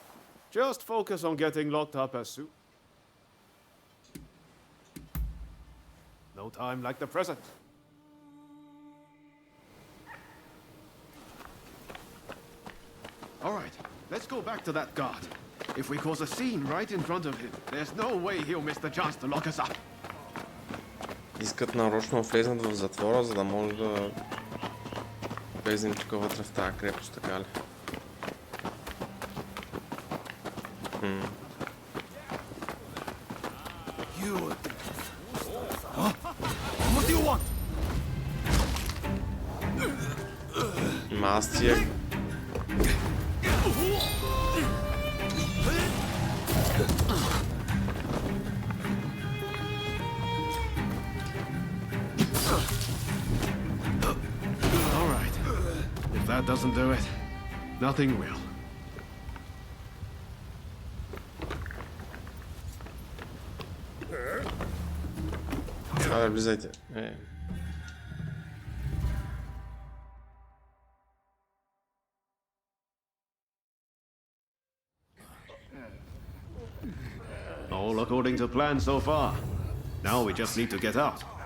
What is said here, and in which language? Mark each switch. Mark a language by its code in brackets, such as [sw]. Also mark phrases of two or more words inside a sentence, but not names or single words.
[en] Just focus on getting locked up as soon. No time like the present. All right, let's go back to that guard. If we cause a scene right in front of him, there's no way he'll miss the chance to lock us up. [bg] Искат нарочно влезнат в затвора, за да може да влезем тук вътре в тази крепост, така ли? [en] What do you want? [bg] Аз тия... [en] That doesn't do it. Nothing will. [bg] Абе, влизайте. [en] All according to plan so far. Now we just need to get out.